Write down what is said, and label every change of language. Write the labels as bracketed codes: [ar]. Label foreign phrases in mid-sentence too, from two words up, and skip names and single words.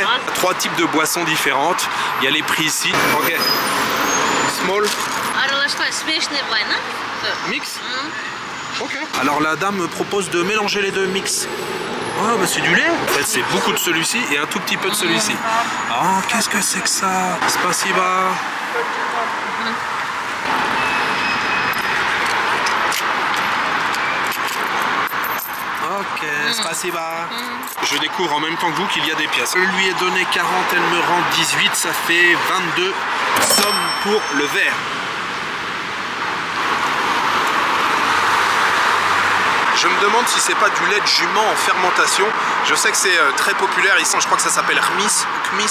[fr] 3 types de boissons différentes, il y a les prix ici. [en] Ok. Small. Mix. Ok. [fr] Alors la dame me propose de mélanger les deux mix. Oh bah c'est du lait. En fait c'est beaucoup de celui-ci et un tout petit peu de celui-ci. Oh qu'est-ce que c'est que ça? [ru] Спасибо. Ok, спасибо. [fr] Je découvre en même temps que vous qu'il y a des pièces. Je lui ai donné 40, elle me rend 18, ça fait 22 sommes pour le verre. Je me demande si c'est pas du lait de jument en fermentation. Je sais que c'est très populaire ici, je crois que ça s'appelle Kmis.